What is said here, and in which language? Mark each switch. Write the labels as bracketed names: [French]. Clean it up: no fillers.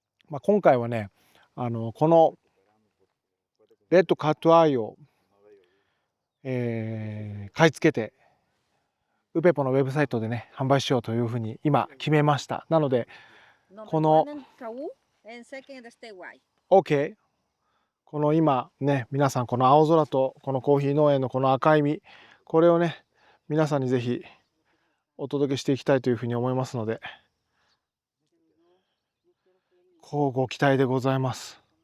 [Japanese] まあ、今回はね、このレッドカットアイを、買い付けてウペポのウェブサイトでね販売しようというふうに今決めました。なので [English] Number [Japanese] この [English] one in Kau and second the statewide. [Japanese] OK、 この今ね皆さんこの青空とこのコーヒー農園のこの赤い実、これをね皆さんにぜひお届けしていきたいというふうに思いますので、乞うご期待でございます。